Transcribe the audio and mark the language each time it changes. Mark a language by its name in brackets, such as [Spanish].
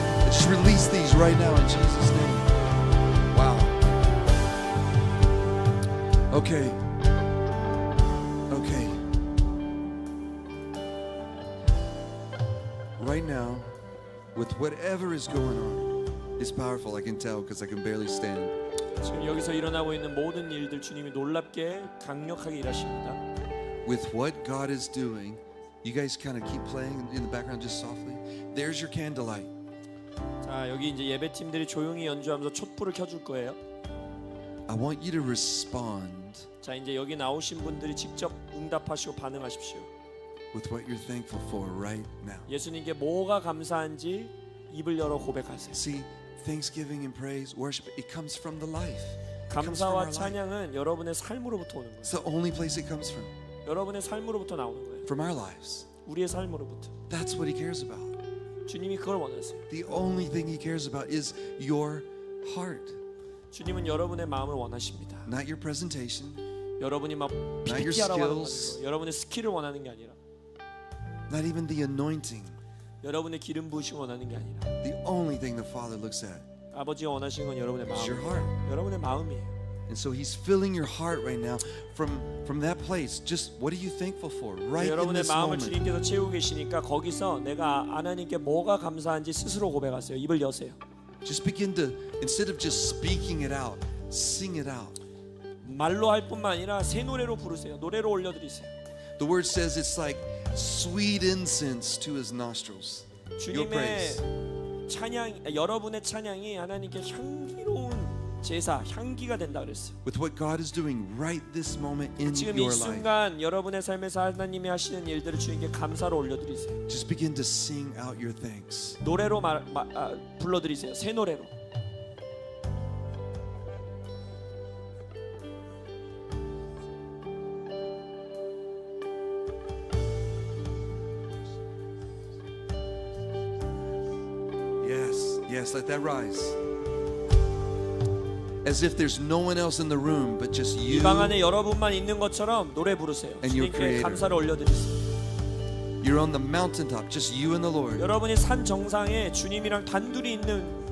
[English] Let's release these right now in Jesus' name. Wow. Okay. Okay. Right now, with whatever is going on, it's powerful. I can tell because I can barely stand. [Korean] 지금 여기서 일어나고 있는 모든 일들 주님이 놀랍게 강력하게 일하십니다. [English] With what God is doing, you guys kind of keep playing in the background just softly. There's your candlelight. [Korean] 자, 여기 이제 예배팀들이 조용히 연주하면서 촛불을 켜줄 거예요. [English] I want you to respond [Korean] 자, 이제 여기 나오신 분들이 직접 응답하시고 반응하십시오. [English] with what you're thankful for right now. [Korean] 예수님께 뭐가 감사한지 입을 열어 고백하세요. [English] See, thanksgiving and praise, worship, it comes from the life. It comes from our life. [Korean] 찬양은 여러분의 삶으로부터 오는 거예요. [English] It's the only place it comes from. [Korean] 여러분의 삶으로부터 나오는 거예요. [English] From our lives. [Korean] 우리의 삶으로부터. [English] That's what he cares about. [Korean] 주님이 그걸 원하세요. [English] The only thing he cares about is your heart. [Korean] 주님은 여러분의 마음을 원하십니다. [English] Not your presentation, [Korean] 여러분이 막 [English] Not your [Korean] PPT하라고 하는 거 [English] skills. [Korean] 아니고 여러분의 스킬을 원하는 게 아니라 [English] not even the anointing. [Korean] 여러분의 기름 부으심을 원하는 게 아니라 [English] The only thing the Father looks at [Korean] 아버지가 원하시는 건 여러분의 [English] is your [Korean] 마음. [English] heart. [Korean] 여러분의 마음이에요. [English] And so he's filling your heart right now from that place. Just what are you thankful for right in [Korean] 여러분의 [English] this [Korean] 마음을 [English] moment? [Korean] 주님께서 채우고 계시니까 거기서 내가 하나님께 뭐가 감사한지 스스로 고백하세요. 입을 여세요. [English] Just begin to, instead of just speaking it out, sing it out. [Korean] 말로 할 뿐만 아니라 새 노래로 부르세요. 노래로 올려드리세요. [English] The word says it's like sweet incense to his nostrils. Your praise. [Korean] 주님의 찬양, 여러분의 찬양이 하나님께 향기로운 제사, 향기가 된다 그랬어요. [English] With what God is doing right this moment in [Korean] 지금 [English] your [Korean] 이 [English] life. [Korean] 순간 여러분의 삶에서 하나님이 하시는 일들을 주님께 감사로 올려드리세요. [English] Just begin to sing out your thanks. [Korean] 노래로 불러드리세요. 새 노래로. [English] Yes, yes, let that rise. As if there's no one else in the room but just you. [Korean] 이 방 안에 여러분만 있는 것처럼 노래 부르세요. [English] And your [Korean] 주님께 [English] Creator. [Korean] 감사를 올려드리세요. [English] You're on the mountaintop, just you and the Lord. [Korean] 여러분이 산 정상에 주님이랑 단둘이 있는